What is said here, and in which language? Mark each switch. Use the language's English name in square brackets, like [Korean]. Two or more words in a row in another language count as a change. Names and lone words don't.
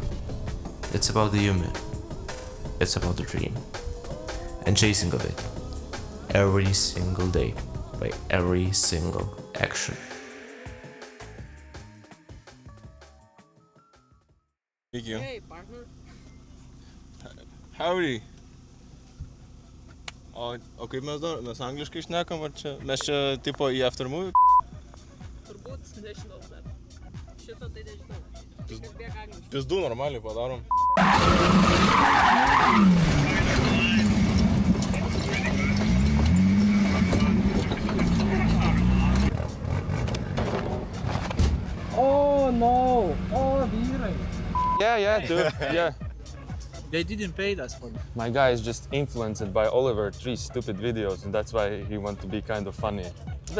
[English] It's about the human. It's about the dream. And chasing of it. Every single day, by every single action. Thank you. Hey, partner. Howdy. [Lithuanian] O kaip mes dar, mes angliškai šnekam, ar čia, mes čia tipo į Aftermovie? Turbūt nežinau, bet šitą tai nežinau. Kalbėk angliškai. Pizdu normaliai padarom. [English] Oh no! [Lithuanian] Oh, vyrai. [English] Yeah, dude, yeah. They didn't pay us for that. My guy is just influenced by Oliver Tree's stupid videos, and that's why he wants to be kind of funny. But,